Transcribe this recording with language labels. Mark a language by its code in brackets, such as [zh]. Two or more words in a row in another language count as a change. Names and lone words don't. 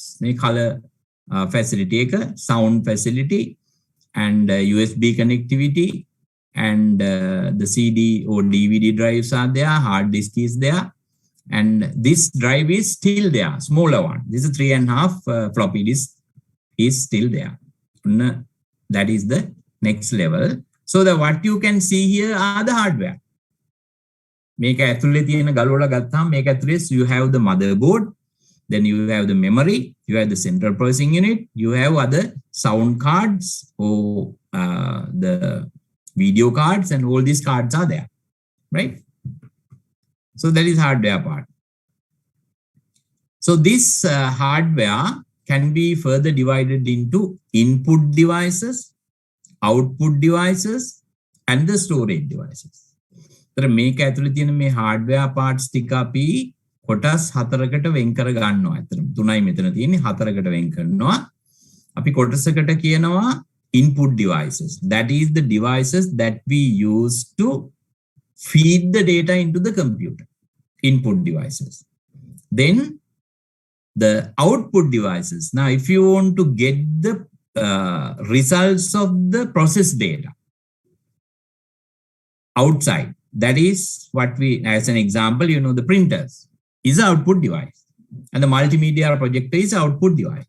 [en] The color facility, sound facility, and USB connectivity, and the CD or DVD drives are there, hard disk is there, and this drive is still there, smaller one. This is 3.5 floppy disk is still there. That is the next level. So what you can see here are the hardware. [si] මේක ඇතුලේ තියෙන ගලවලා ගත්තාම මේක ඇතුලේ [en] you have the motherboard, then you have the memory, you have the central processing unit, you have other sound cards or the video cards, and all these cards are there, right? So that is hardware part. So this hardware can be further divided into input devices, output devices, and the storage devices. [si] So මේක ඇතුලේ තියෙන මේ [en] hardware parts [si] ටික අපි කොටස් 4කට වෙන් කර ගන්නවා. අතන 3යි මෙතන තියෙන්නේ 4කට වෙන් කරනවා. අපි කොටසකට කියනවා [en] input devices. That is the devices that we use to feed the data into the computer. Input devices. Then the output devices. Now, if you want to get the results of the process data outside, that is what we, as an example, you know, the printers is an output device, and the multimedia projector is an output device.